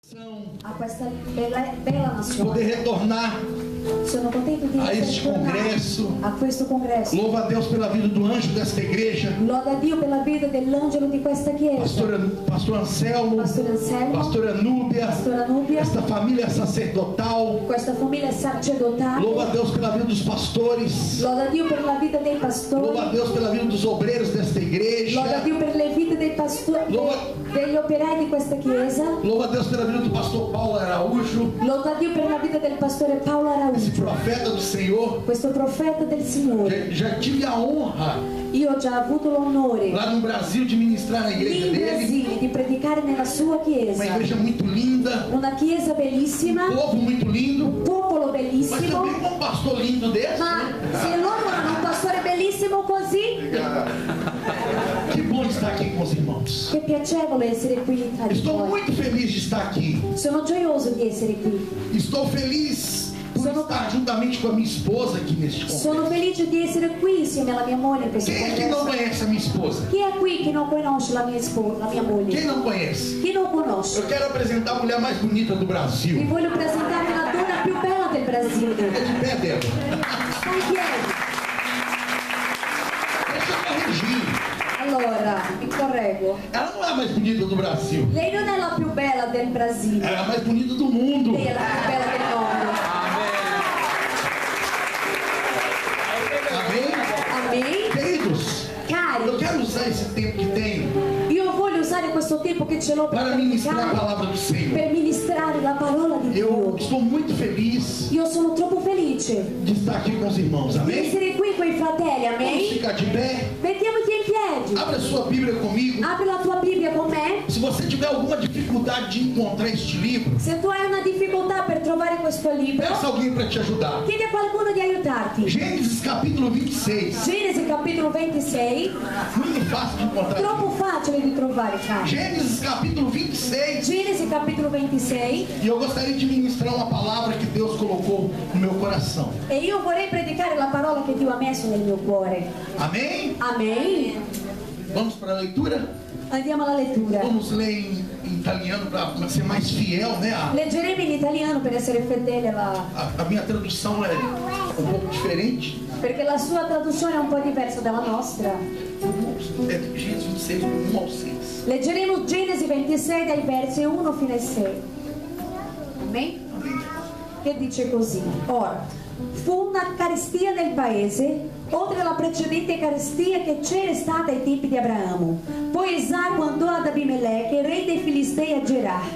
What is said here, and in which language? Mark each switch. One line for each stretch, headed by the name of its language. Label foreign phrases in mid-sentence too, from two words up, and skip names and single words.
Italian: a questa bella nazione,
Portuguese: poder retornar
Italian: sono contento di
Portuguese: a este congresso.
Italian: a questo congresso.
Portuguese: Louva a Deus pela vida do anjo desta igreja,
Italian: Loda a Dio per la vita dell'angelo di questa chiesa,
Portuguese: pastor Anselmo, pastora Núbia, esta família sacerdotal.
Italian: questa famiglia sacerdotale.
Portuguese: Louva a Deus pela vida dos pastores.
Italian: Loda a Dio per la vita dei pastori.
Portuguese: Louva a Deus pela vida dos obreiros desta igreja.
Italian: Loda a Dio per le vite dei pastori, degli operai di questa chiesa.
Portuguese: Louva a Deus pela vida do pastor Paulo Araújo,
Italian: Loda a Dio per la vita del pastore Paolo Araújo,
Portuguese: esse profeta do Senhor.
Italian: questo profeta del Signore.
Portuguese: Já tive a honra
Italian: Io ho già avuto l'onore
Portuguese: lá no Brasil de ministrar na igreja
Italian: in
Portuguese: dele.
Italian: Brasile di predicare nella sua
Portuguese: Uma
Italian: chiesa.
Portuguese: igreja muito linda,
Italian: Una chiesa bellissima,
Portuguese: povo muito lindo,
Italian: un popolo
Portuguese: mas
Italian: bellissimo.
Portuguese: também com um pastor lindo desse.
Italian: Ma se loro hanno un pastore bellissimo così,
Portuguese: Que bom estar aqui com os irmãos.
Italian: che piacevole essere qui tra di
Portuguese: Estou
Italian: voi.
Portuguese: muito feliz de estar aqui.
Italian: Sono gioioso di essere qui.
Portuguese: Estou feliz por estar juntamente com a minha esposa aqui neste
Italian: Sono
Portuguese: congresso.
Italian: felice di essere qui insieme alla mia moglie in questo
Portuguese: Quem é que não
Italian: congresso.
Portuguese: conhece a minha esposa?
Italian: Chi è qui che non conosce la mia sposa, la mia
Portuguese: Quem
Italian: moglie?
Portuguese: não conhece?
Italian: Chi non conosce?
Portuguese: Eu quero apresentar a mulher mais bonita do
Italian: Vi
Portuguese: Brasil.
Italian: voglio presentare la donna più bella del
Portuguese: É
Italian: Brasile.
Portuguese: de pé dela.
Italian: Sta in piedi.
Portuguese: Deixa eu corrigir.
Italian: Allora, mi correggo.
Portuguese: Ela não é a mais bonita do Brasil.
Italian: Lei non è la più bella del Brasile.
Portuguese: Ela é a mais bonita do mundo.
Italian: Lei è la più bella del mondo.
Portuguese: Amém?
Italian: Amém?
Portuguese: Queridos, eu
Italian: Cari,
Portuguese: quero usar esse tempo que tenho
Italian: io voglio usare questo tempo che ce l'ho
Portuguese: para ministrar a
Italian: predicare,
Portuguese: palavra do Senhor.
Italian: per ministrare la parola di
Portuguese: Eu
Italian: Dio.
Portuguese: estou muito feliz
Italian: Io sono troppo felice
Portuguese: de estar aqui com os irmãos.
Italian: di
Portuguese: Amém?
Italian: essere qui con i fratelli,
Portuguese: Vamos
Italian: amém?
Portuguese: ficar de pé.
Italian: Mettiamoci in piedi.
Portuguese: Abra sua Bíblia comigo.
Italian: Apri la tua Bibbia con me.
Portuguese: Se você tiver alguma dificuldade de encontrar este livro,
Italian: Se tu hai una difficoltà per trovare questo libro,
Portuguese: peça alguém para te ajudar.
Italian: chiedi a qualcuno di aiutarti.
Portuguese: Gênesis capítulo 26.
Italian: Genesi capitolo 26,
Portuguese: Muito fácil de encontrar.
Italian: troppo facile di trovare, cari.
Portuguese: Gênesis capítulo 26.
Italian: Genesi capitolo 26,
Portuguese: E eu gostaria de ministrar uma palavra que Deus colocou no meu coração.
Italian: e io vorrei predicare la parola che Dio ha messo nel mio cuore.
Portuguese: Amém?
Italian: Amen.
Portuguese: Vamos para a leitura?
Italian: Andiamo alla lettura.
Portuguese: Vamos ler em italiano para ser mais fiel, né?
Italian: Leggeremo in italiano per essere fedeli
Portuguese: A minha tradução é um pouco diferente.
Italian: perché la sua traduzione è un po' diversa dalla nostra.
Portuguese: É Gênesis 26, 1 ao 6.
Italian: Leggeremo Genesi 26 dai versi 1 fino ai 6.
Portuguese: Amen?
Italian: Amém. Che dice così: ora fu una carestia nel paese oltre la precedente carestia che c'era stata ai tempi di Abramo. Poi Isacco andò ad Abimeleche, re dei Filistei, a Gerar.